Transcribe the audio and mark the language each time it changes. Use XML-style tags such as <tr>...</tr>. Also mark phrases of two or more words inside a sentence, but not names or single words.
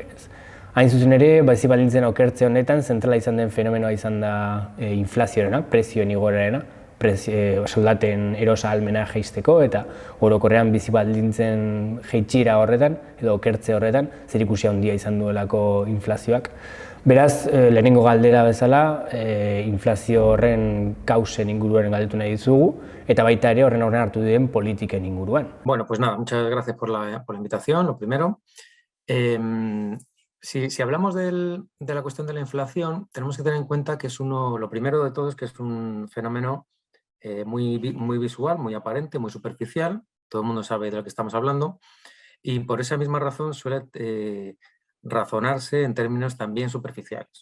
<eu>Hain zuzen ere, bizi baldintzen okertze honetan, zentrala izan den fenomenoa izan da inflazioarena, prezioen igorarena, soldaten erosa ahalmena jeisteko eta orokorrean bizi baldintzen jeitxira horretan edo okertze horretan zerikusia handia izan duelako inflazioak. Beraz, lehenengo galdera bezala, inflazio horren kausen inguruaren galdetu nahi dizugu eta baita ere horren hartu diren politiken inguruan.</eu> <es>Bueno, pues nada, muchas gracias por la invitación, lo primero. Si hablamos de la cuestión de la inflación, tenemos que tener en cuenta que es lo primero de todo es que es un fenómeno muy visual, muy aparente, muy superficial. Todo el mundo sabe de lo que estamos hablando y por esa misma razón suele razonarse en términos también superficiales.</es>